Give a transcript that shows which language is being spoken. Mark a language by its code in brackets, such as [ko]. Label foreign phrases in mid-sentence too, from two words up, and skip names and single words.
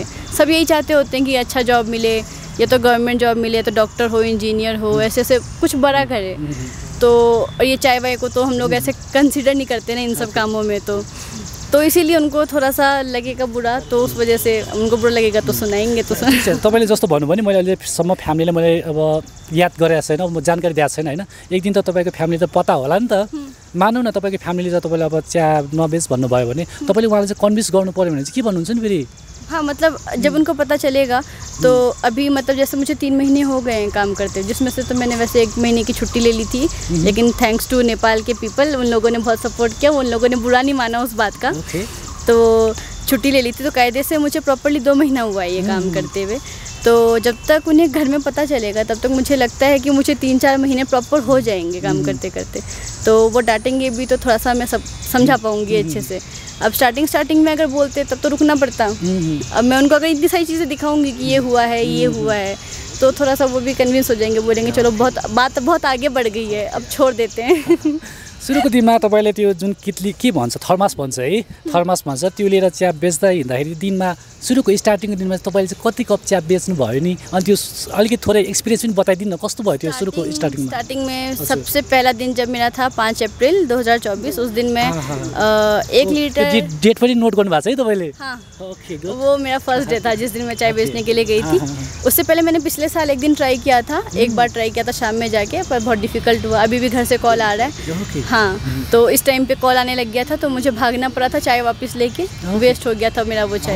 [hi] सब यही चाहते होते हैं कि अच्छा जॉब मिले, या तो [en] government job [hi] मिले, तो डॉक्टर हो, इंजीनियर हो, ऐसे ऐसे कुछ बड़ा करे। तो ये चाय वाय को तो हम लोग ऐसे कंसिडर नहीं करते ना इन सब कामों में। तो इसीलिए उनको थोड़ा सा लगेगा बुरा, तो उस वजह से उनको बुरा लगेगा तो सुनाएंगे तो [ne] तपाईँले जस्तो भन्नुभयो नि, मैले अहिलेसम्म फ्यामिलीले मैले अब याद गरेको छैन, म जानकारी दिएको छैन होइन। एक दिन त तपाईँको फ्यामिली त पता होला नि त। मानौँ न तपाईँको फ्यामिलीले त तपाईँले अब चिया नबेच भन्नुभयो भने तपाईँले उहाँलाई चाहिँ कन्भिन्स गर्नु पऱ्यो भने चाहिँ के भन्नुहुन्छ नि फेरि? [hi] हाँ, मतलब जब उनको पता चलेगा तो अभी मतलब जैसे मुझे 3 महीने हो गए हैं काम करते, जिसमें से तो मैंने वैसे 1 महीने की छुट्टी ले ली थी, लेकिन [en] thanks to [hi] नेपाल के पीपल, उन लोगों ने बहुत सपोर्ट किया, उन लोगों ने बुरा नहीं माना उस बात का। तो छुट्टी ले ली थी, तो कायदे से मुझे प्रॉपर्ली 2 महीना हुआ है ये काम करते हुए। तो जब तक उन्हें घर में पता चलेगा तब तक मुझे लगता है कि मुझे 3-4 महीने प्रॉपर हो जाएंगे काम करते करते। तो वो डांटेंगे भी तो थोड़ा सा मैं सब समझा पाऊँगी अच्छे से। अब स्टार्टिंग में अगर बोलते तब तो रुकना पड़ता। अब मैं उनको अगर इतनी सारी चीज़ें दिखाऊंगी कि ये हुआ है, तो थोड़ा सा वो भी कन्विंस हो जाएंगे, बोलेंगे चलो बात बहुत आगे बढ़ गई है, अब छोड़ देते हैं। [ne] सुरुको दिनमा तपाईँले त्यो जुन कितली के भन्छ, थर्मास भन्छ है, थर्मास भन्छ, त्यो लिएर चिया बेच्दा हिँड्दाखेरि दिनमा सुरुको स्टार्टिङको दिनमा तपाईँले चाहिँ कति कप चिया बेच्नु भयो नि, अनि त्यो अलिकति थोरै एक्सपिरियन्स पनि बताइदिनु न, कस्तो भयो त्यो सुरुको स्टार्टिङमा? [hi] स्टार्टिङ में सबसे पहला दिन जब मेरा था 5 अप्रैल 2024, उस दिन मैं 1 लीटर, [ne] डेट पनि नोट गर्नु भएको छ है तपाईँले? [hi] हाँ, ओके, वो मेरा [en] first day [hi] था जिस दिन मैं चाय बेचने के लिए गई थी। उससे पहले मैंने पिछले साल 1 दिन ट्राई किया था, एक बार ट्राई किया था शाम में जाके, पर बहुत डिफिकल्ट हुआ। अभी भी घर से कॉल आ रहा है। हाँ, तो इस टाइम पे कॉल आने लग गया था, तो मुझे भागना पड़ा था चाय वापस लेके, वेस्ट हो गया था मेरा वो चाय।